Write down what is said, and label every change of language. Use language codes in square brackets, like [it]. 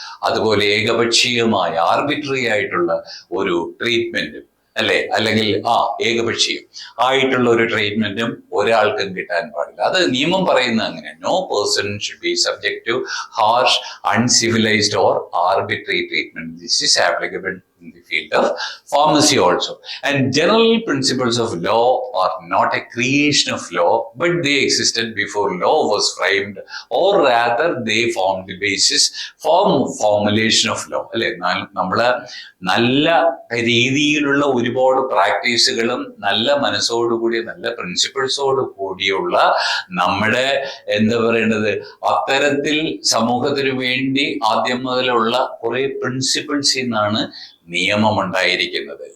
[ml] അതുപോലെ ഏകപക്ഷീയമായ ആർബിട്രറി ആയിട്ടുള്ള ഒരു ട്രീറ്റ്മെന്റും, അല്ലെ, അല്ലെങ്കിൽ ഏകപക്ഷീയം ആയിട്ടുള്ള ഒരു ട്രീറ്റ്മെന്റും ഒരാൾക്കും കിട്ടാൻ പാടില്ല. അത് നിയമം പറയുന്നത് അങ്ങനെ. [en] No person should be subject to harsh, uncivilised or arbitrary treatment. This is applicable in the field of pharmacy also. And general principles of law are not a creation of law, but they existed before law was framed, or rather they formed the basis for formulation of law. [ml] അല്ലെ, നമ്മള് നല്ല രീതിയിലുള്ള ഒരുപാട് പ്രാക്ടീസുകളും നല്ല മനസ്സോടുകൂടി നല്ല പ്രിൻസിപ്പിൾസോട് കൂടിയുള്ള നമ്മുടെ എന്താ പറയേണ്ടത് അത്തരത്തിൽ സമൂഹത്തിന് വേണ്ടി ആദ്യം മുതലുള്ള കുറെ പ്രിൻസിപ്പിൾസിൽ നിന്നാണ് നിയമം ഉണ്ടായിരിക്കുന്നത്.